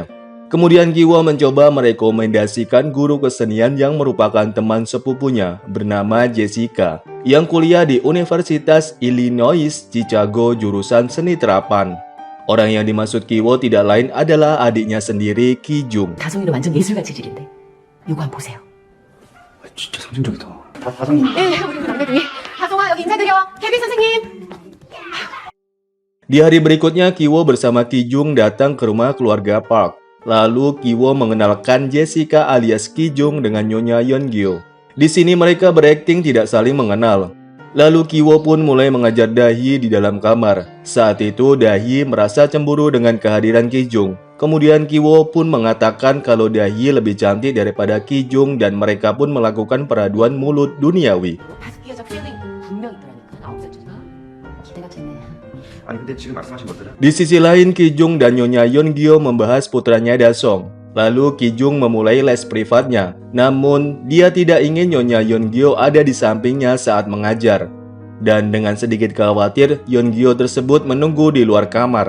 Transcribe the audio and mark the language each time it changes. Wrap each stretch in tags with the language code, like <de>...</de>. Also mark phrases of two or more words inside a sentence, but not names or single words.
<id>Kemudian Ki-wo mencoba merekomendasikan guru kesenian yang merupakan teman sepupunya bernama Jessica, yang kuliah di Universitas Illinois Chicago jurusan seni terapan. Orang yang dimaksud Ki-wo tidak lain adalah adiknya sendiri, Ki-jung.</id> <ko>다솜이는 완전 예술가 체질인데 요거 한번 보세요. 진짜 상징적이다. 네, 우리 막내둥이 하송아 여기 인사드려. 케빈 선생님.</ko> <id>Di hari berikutnya, Ki-wo bersama Ki-jung datang ke rumah keluarga Park. Lalu Ki-wo mengenalkan Jessica alias Ki-jung dengan Nyonya Yeon-gyo. Di sini mereka berakting tidak saling mengenal. Lalu Ki-wo pun mulai mengajar dahi di dalam kamar. Saat itu dahi merasa cemburu dengan kehadiran Ki-jung. Kemudian Ki-wo pun mengatakan kalau dahi lebih cantik daripada Ki-jung dan mereka pun melakukan peraduan mulut duniawi.</id> <ko>다섯 여자 필링 분명 있더라니까. 9살짜리. 기대가 되네. 아니 근데 지금 말씀하신 것들은</ko> <id>Di sisi lain, Ki-jung dan Nyonya Yeon-gyo membahas putranya Da-song. Lalu Ki-jung memulai les privatnya. Namun, dia tidak ingin Nyonya Yeon-gyo ada di sampingnya saat mengajar. Dan dengan sedikit khawatir, Yeon-gyo tersebut menunggu di luar kamar.</id>